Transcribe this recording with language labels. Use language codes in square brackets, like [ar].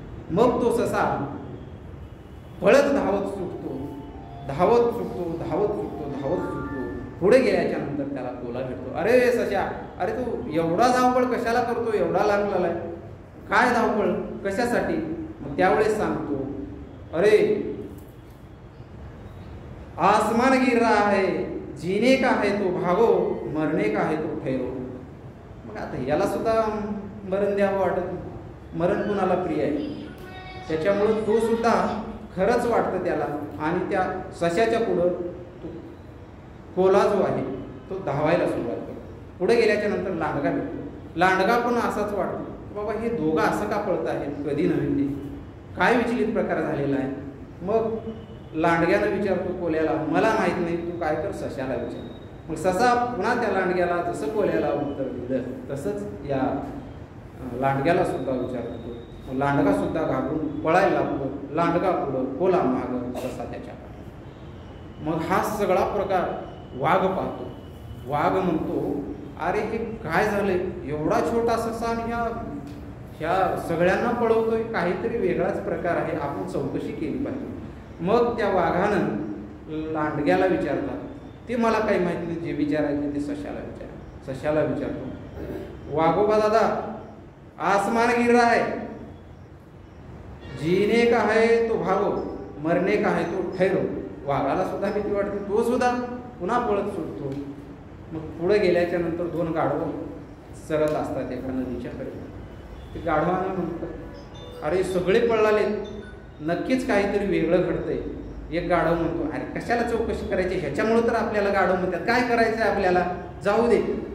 [mr] मग तो ससा पळत धावत सुटतो, धावत सुटतो, धावत सुटतो, धावत सुटतो. पुढे गेल्याच्या नंतर त्याला टोला भेटतो, अरे सशा, अरे तू एवढा धावपळ कशाला करतो, एवढा लागलेला आहे, काय धावपळ कशासाठी. मग त्यावेळेस सांगतो, अरे [hi] आसमान गिर रहा है, जीने का है तो भागो, मरने का है तो ठहरो. [mr] मग आता याला सुद्धा मरण द्यावं वाटत, मरण कुणाला प्रिय आहे. त्याच्यामुळं तो सुद्धा खरंच वाटतं त्याला. आणि त्या सश्याच्या पुढं तो कोला जो आहे तो धावायला सुरुवात करतो. पुढे गेल्याच्या नंतर लांडगा भेटतो. लांडगा पण असाच वाटतो, बाबा हे दोघं असं का पळत आहेत, कधी नव्हे ते काय विचलित प्रकार झालेला आहे. मग लांडग्यानं विचारतो कोल्याला, मला माहीत नाही, तू काय कर, सश्याला विचार. मग ससा पुन्हा त्या लांडग्याला जसं कोल्याला उत्तर दिलं तसंच या लांडग्याला सुद्धा विचारतो. मग लांडगा सुद्धा घाबरून पळायला लागतो. लांडगा पुढं, कोला मागं, ससा त्याच्या. मग हा सगळा प्रकार वाघ पाहतो. वाघ म्हणतो, अरे हे काय झालंय, एवढा छोटा ससा आणि ह्या सगळ्यांना पळवतोय, काहीतरी वेगळाच प्रकार आहे, आपण चौकशी केली पाहिजे. मग त्या वाघानं लांडग्याला विचारतात, ते मला काही माहिती नाही, जे विचारायचे ते सश्याला विचार. सश्याला विचारतो, वाघोबा दादा, [hi] आसमान गिर रहा है, जीने का है तो भागो, मरने का है तो ठहरो. [mr] वाघाला सुद्धा भीती वाटते, तो सुद्धा पुन्हा पळत सुटतो. मग पुढे गेल्याच्या नंतर दोन गाढवं सरत असतात एका नदीच्या कडे. ते गाढवानं म्हणतात, अरे सगळे पळाले, नक्कीच काहीतरी वेगळं घडतंय. एक गाढव म्हणतो, अरे कशाला चौकशी करायची, ह्याच्यामुळे तर आपल्याला गाढव म्हणतात, काय करायचं आहे आपल्याला, जाऊ दे.